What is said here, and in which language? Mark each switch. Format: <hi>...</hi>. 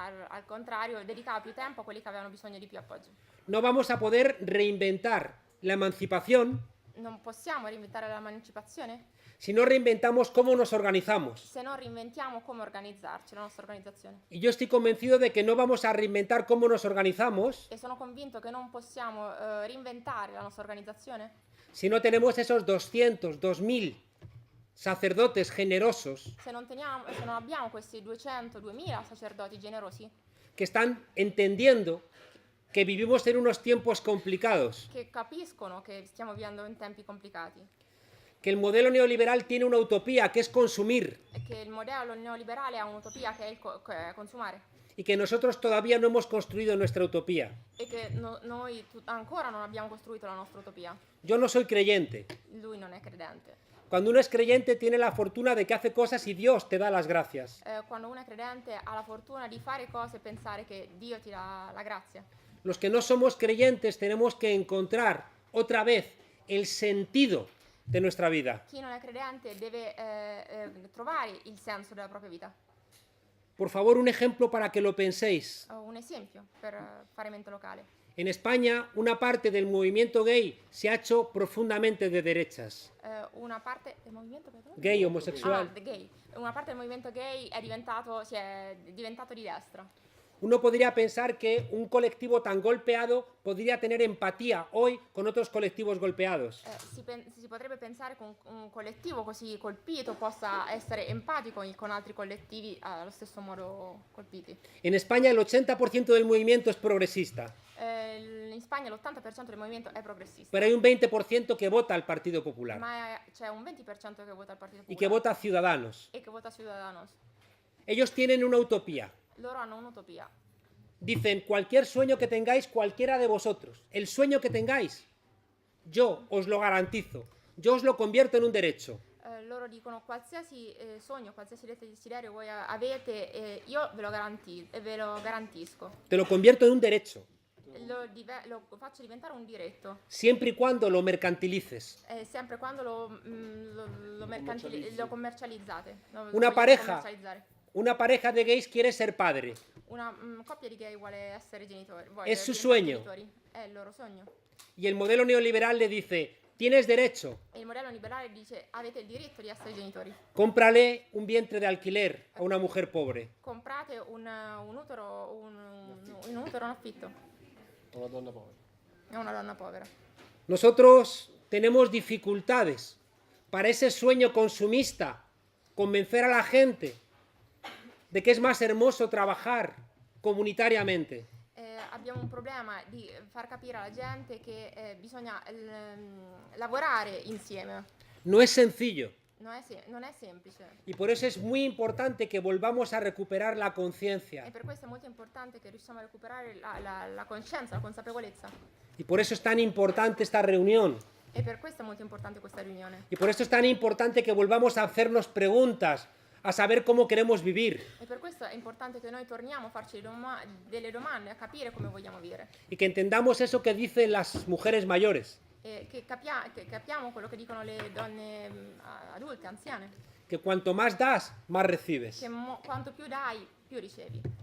<it>Al contrario, dedicava più tempo a quelli che avevano bisogno di più appoggio.</it> <es>No vamos a poder reinventar la emancipación</es> <it>Non possiamo reinventare l'emancipazione</it> <es>si no reinventamos cómo nos organizamos.</es> <it>se non reinventiamo come organizzarci, la nostra organizzazione.</it> <es>Y yo estoy convencido de que no vamos a reinventar cómo nos organizamos</es> <it>E sono convinto che non possiamo reinventare la nostra organizzazione</it> <es>si no tenemos esos 200, 2000 sacerdotes generosos</es> <it>se non abbiamo questi 200, 2000 sacerdoti generosi</it> <es>que están entendiendo que vivimos en unos tiempos complicados,</es> <it>che capiscono che stiamo vivendo in tempi complicati</it> <es>que el modelo neoliberal tiene una utopía que es consumir</es> <it>e che il modello neoliberale ha un'utopia che è consumare</it> <es>y que nosotros todavía no hemos construido nuestra utopía.</es> <it>e che noi ancora non abbiamo costruito la nostra utopia.</it> <es>Yo no soy creyente.</es> <it>Lui non è credente.</it> <es>Cuando uno es creyente tiene la fortuna de que hace cosas y Dios te da las gracias.</es> <it>Quando uno è credente ha la fortuna di fare cose e pensare che Dio ti dà la grazia.</it> <es>Los que no somos creyentes tenemos que encontrar otra vez el sentido de nuestra vida.</es> <it>Chi non è credente deve trovare il senso della propria vita.</it> <es>Por favor, un ejemplo para que lo penséis.</es> <it>Un esempio per fare mente locale.</it> <es>En España, una parte del movimiento gay se ha hecho profundamente de derechas.</es> <it>Una parte del movimento</it> <es>Gay, homosexual.</es> <it>gay. Una parte del movimento gay si è diventato di destra.</it> <es>Uno podría pensar que un colectivo tan golpeado podría tener empatía hoy con otros colectivos golpeados.</es> <it>Si potrebbe pensare che un collettivo così colpito possa essere empatico con altri collettivi allo stesso modo colpiti.</it> <es>En España el 80% del movimiento es progresista,</es> <it>In Spagna l'80% del movimento è progressista,</it> <es>pero hay un 20% que vota al Partido Popular</es> <it>ma c'è un 20% che vota al Partito</it> <es>y que vota a Ciudadanos.</es> <it>e che vota Ciudadanos.</it> <es>Ellos tienen una utopía.</es> <it>Loro hanno un'utopia.</it> <es>Dicen, cualquier sueño que tengáis, cualquiera de vosotros, el sueño que tengáis, yo os lo garantizo, yo os lo convierto en un derecho.</es> <it>loro dicono qualsiasi sogno, qualsiasi desiderio voi avete, io ve lo garantisco.</it> <es>Te lo convierto en un derecho,</es> <it>Lo faccio diventare un diritto,</it> <es>siempre y cuando lo mercantilices.</es> <it>sempre quando lo commercializzate.</it> <es>Una</es> <it>voglio</it> <es>pareja.</es> <it>commercializzare.</it> <es>Una pareja de gays quiere ser padre.</es> <it>Una coppia di gay vuole essere genitori.</it> <es>Es su sueño.</es> <it>È il loro sogno.</it> <es>Y el modelo neoliberal le dice, tienes derecho,</es> <it>E il modello liberale dice avete il diritto di essere genitori.</it> <es>cómprale un vientre de alquiler a una mujer pobre.</es> <it>Comprate un utero in affitto Una donna povera. a una donna povera.</it> <es>Nosotros tenemos dificultades para ese sueño consumista, convencer a la gente de que es más hermoso trabajar comunitariamente.</es> <it>Abbiamo un problema di far capire alla gente che bisogna lavorare insieme.</it> <es>No es sencillo.</es> <it>Non è semplice.</it> <es>Y por eso es muy importante que volvamos a recuperar la</es> <it>E</it> <es>conciencia.</es> <it>per questo è molto importante che riusciamo a recuperare la coscienza, la consapevolezza.</it> <es>Y por eso es tan importante esta reunión.</es> <it>E per questo è molto importante questa riunione.</it> <es>Y por esto es tan importante que volvamos a hacernos preguntas, a saber cómo queremos vivir.</es> <it>E per questo è importante che noi torniamo a farci delle domande, a capire come vogliamo vivere.</it> <es>Y que entendamos eso que dicen las mujeres mayores.</es> <it>E che capiamo quello che dicono le donne adulte, anziane.</it> <es>Que cuanto más das, más recibes.</es> <it>Che quanto più dai, più ricevi.</it>